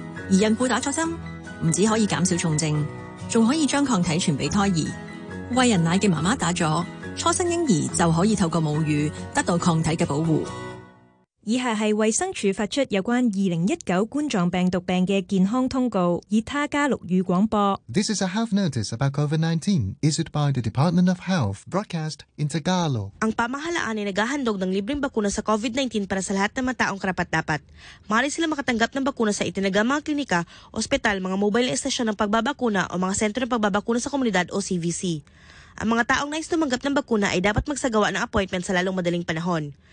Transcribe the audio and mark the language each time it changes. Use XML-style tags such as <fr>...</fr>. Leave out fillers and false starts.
<zh>而孕妇打了针，不只可以减少重症，还可以将抗体传给胎儿。喂人奶的妈妈打了，初生婴儿就可以透过母乳得到抗体的保护。以下是卫生署发出有关2019冠状病毒病的健康通告，以他加绿语广播。</zh> <en>This is a health notice about COVID-19 issued by the Department of Health, broadcast in Tagalog.</en> <tl>Ang pamahalaan ay naghahandog ng libreng bakuna sa COVID-19 para sa lahat ng mga taong karapat-dapat. Maaari sila makatanggap ng bakuna sa itinaga mga klinika, ospital, mga mobile estasyon ng pagbabakuna o mga sentro ng pagbabakuna sa komunidad o CVC. Ang mga taong nais tumanggap ng bakuna ay dapat magsagawa ng appointment sa lalong madaling panahon.</tl>